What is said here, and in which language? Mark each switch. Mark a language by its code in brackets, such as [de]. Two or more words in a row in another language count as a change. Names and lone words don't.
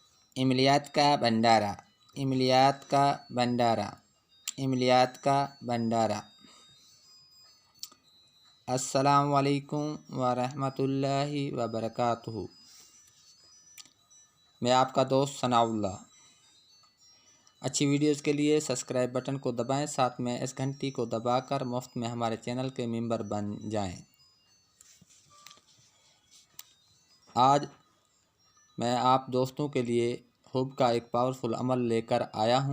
[hi] इमलियात का भंडारा, इमलियात का भंडारा, इमलियात का भंडारा। [ar] السلام عليكم و رحمة الله و بركاته. [hi] मैं आपका दोस्त सनाउल्लाह। अच्छी वीडियोस के लिए [en] subscribe button [hi] को दबाएं, साथ में इस घंटी को दबाकर मुफ्त में हमारे चैनल के मेंबर बन जाएं। आज मैं आप दोस्तों के लिए हुब का एक पावरफुल अमल लेकर आया हूँ।